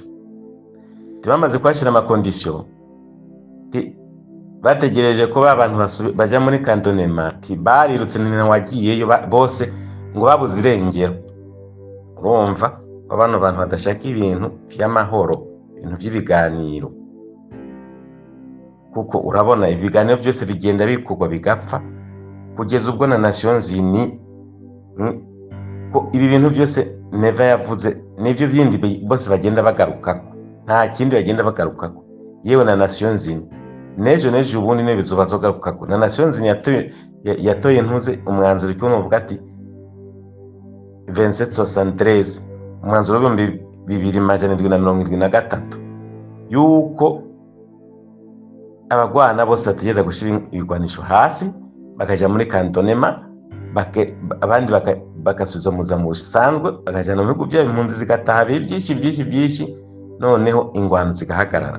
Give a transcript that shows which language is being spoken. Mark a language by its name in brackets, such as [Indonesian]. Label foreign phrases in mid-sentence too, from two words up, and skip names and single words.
[Rundi] Bamaze kwashyira ama condition, bategereje ko abantu baja muri cantonnement, barirutse wagiyeyo bose ngo babuze irengero. Urumva abantu badashaka ibintu by'amahoro, ibintu by'ibiganiro, kuko urabona ibiganiro byose bigenda bikugwa bigapfa, kugeza ubwo na Nations Unies ko ibi bintu byose Neva yavuze nivyo byindi bose bagenda bagarukako, nta kindi bagenda bagarukako. Yewe na Nations Unies nejo ubundi ne bizobazogarukako. Na Nations Unies yatoye ntuze umwanzuro cyo novuga ati 2773 umwanzuro wa 2073 yuko abagwana bose bategeza gushira ibigwanisho hasi bakaja muri cantonnement, abandi bakasubiza mu zamu busanzwe, bakajana mu bihugu byabo, impunzi zigataha byinshi, noneho ingwano zigahagarara.